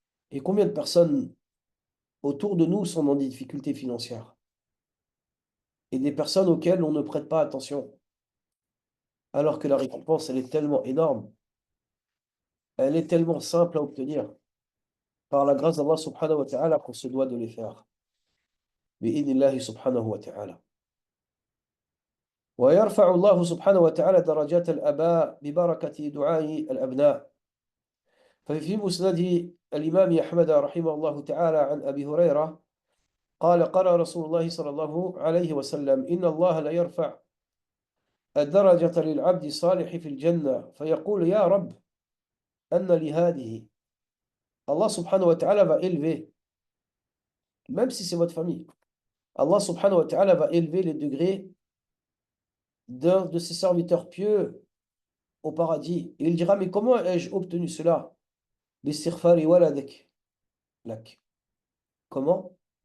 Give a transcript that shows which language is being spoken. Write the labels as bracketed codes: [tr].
[fr] Et combien de personnes autour de nous sont dans des difficultés financières et des personnes auxquelles on ne prête pas attention, alors que la récompense, elle est tellement énorme, elle est tellement simple à obtenir par la grâce d'Allah subhanahu wa ta'ala qu'on se doit de les faire. Bi'idnillahi subhanahu wa ta'ala. [ar] ويرفع الله سبحانه وتعالى درجات الآباء ببركة دعاء الأبناء. ففي مسند الإمام أحمد رحمه الله تعالى عن أبي هريرة قال قال رسول الله صلى الله عليه وسلم إن الله لا يرفع الدرجة للعبد الصالح في الجنة فيقول يا رب أن لهذه. [fr] Allah subhanahu wa ta'ala va élever, même si c'est votre famille, Allah subhanahu wa ta'ala va élever les degrés d'un de ses serviteurs pieux au paradis. Et il dira, mais comment ai-je obtenu cela? [ar] Bistighfari waladak lak. [fr] Comment?